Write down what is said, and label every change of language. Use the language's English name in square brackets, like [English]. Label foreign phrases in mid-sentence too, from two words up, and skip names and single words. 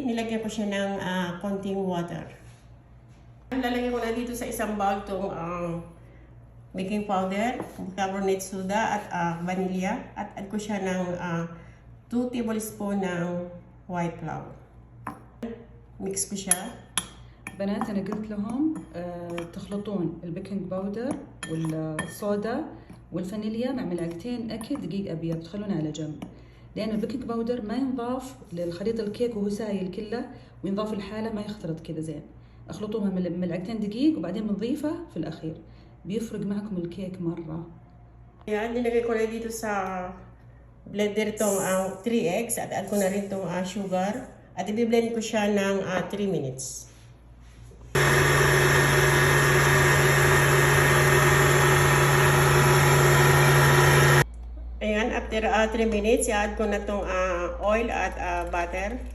[Filipino] Nilagyan ko siya ng konting water. Lalagyan ko na dito sa isang bowl itong [English] baking powder, carbonate soda [Filipino] at vanilla, at add ko siya ng 2 tablespoon ng [English] white flour. [Filipino] Mix ko siya. [Arabic] بنات أنا قلت لهم تخلطون [English] baking powder [Arabic] والصودا والفانيليا مع ملعقتين أكل دقيق أبيض، تخلونه على جنب، لأن [English] baking powder [Arabic] ما ينضاف للخليط الكيك وهو سايل كله، وينضاف الحالة ما يختلط كذا زين. اخلطوها ملعقتين دقيق وبعدين بنضيفه في الأخير، بيفرق معكم الكيك مرة. [Filipino] Yan, nilagay ko na dito sa blender itong 3 eggs at add ko na rin itong sugar. At i-blend ko siya ng 3 minutes. Ayan, [English] after 3 minutes, [Filipino] i-add ko na itong oil at butter.